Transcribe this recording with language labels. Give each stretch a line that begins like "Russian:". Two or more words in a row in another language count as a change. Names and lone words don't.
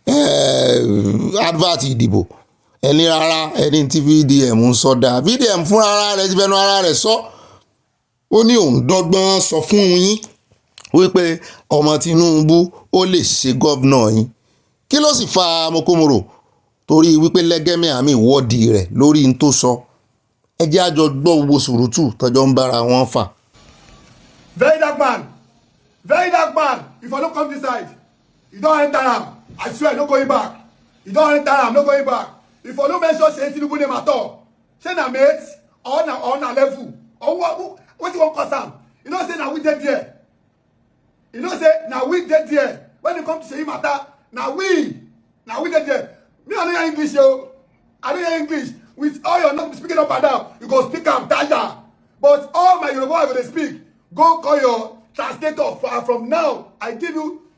Yoruba: advert ìdìbò ẹni rárá ẹni tí VDM ń sọ dáa VDM fúnra ara rẹ̀ ti fẹnu ara rẹ̀ sọ ó ní òun dọ́gbọ́n sọ fún yín wípé ọmọ Tinubu ó lè ṣe gọ́vnà yín kí ló sì fa mokomoro torí wípé lẹ́gẹ́mí àmì ìwọ́de rẹ̀ lórí n tó sọ ẹ jẹ́ àjọ gbọ́ gbogbo sùrùtù tọ́jọ́ ń bára wọn fà.
Nigerian Pidgin: Very dark man if I don't come this side you don't enter am I swear no going back you don't enter am no going back if I don't mention say Tinubu name at all say na mate or na level or what you want cause am you know say na we dey there you know say na we dey there when it come to Seyi matter na we dey there me I no hear English o I no hear English with all your not speaking up and down you go speak am tire but all my Yoruba I go dey speak go call your translator from now I give you